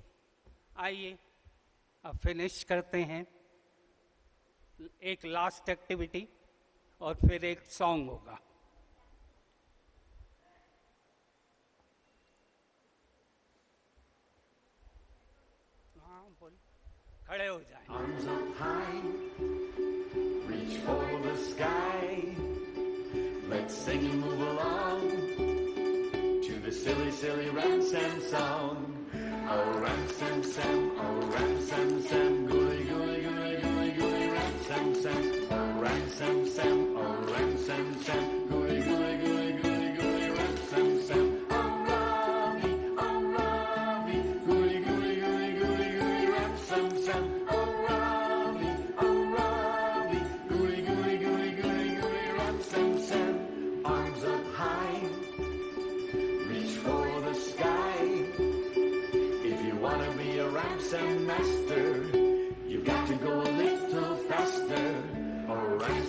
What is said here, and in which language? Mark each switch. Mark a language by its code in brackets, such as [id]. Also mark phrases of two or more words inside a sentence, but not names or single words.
[hi] आइए अब फिनिश करते हैं, एक [en] last activity [hi] और फिर एक सॉन्ग होगा। हाँ बोल, खड़े हो जाएं। [en] Arms up high, reach for the sky. Let's sing and move along to the silly, silly Ram-Sam song. Oh, Ram-Sam, Sam, oh, Ram-Sam, Sam, gooey, gooey, gooey, gooey, gooey, Ram-Sam, Sam. Oh, Ram-Sam, Sam, oh, Ram-Sam, Sam, gooey, gooey, gooey, gooey, gooey, Ram-Sam, Sam. Oh, Ravi, gooey, gooey, gooey, gooey, gooey, Ram-Sam, Sam. Oh, Ravi, gooey, gooey, gooey, gooey, gooey, Ram-Sam, Sam. Arms up high, reach for the sky. If you want to be a Ram-Sam master, you've got to go a little faster. Oh,